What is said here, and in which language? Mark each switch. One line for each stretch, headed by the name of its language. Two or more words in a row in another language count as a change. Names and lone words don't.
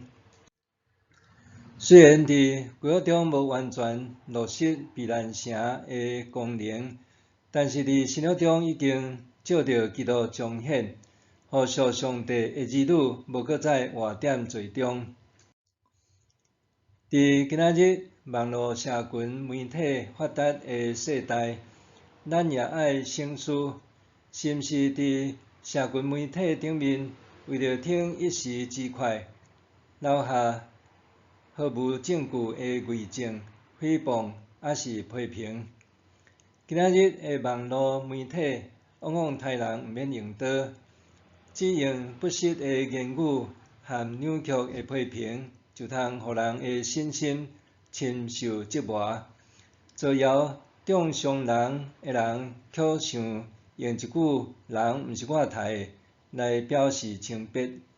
Min Nan Chinese: 虽然伫旧约中无完全落实避难城的功能，但是伫新约中已经照着基督彰显，予属上帝的儿女无搁再活踮罪中。伫今仔日网络社群媒体发达的世代，咱也爱省思，是毋是伫社群媒体顶面为着听一时之快，留下毫无证据的伪证、诽谤，还是批评？今仔日的网络媒体往往害人毋免用刀，只用不实的言语和扭曲的批评，就通互人的信心深受折磨，造谣中伤人的人，却想用一句“人毋是我杀的”来表示清白。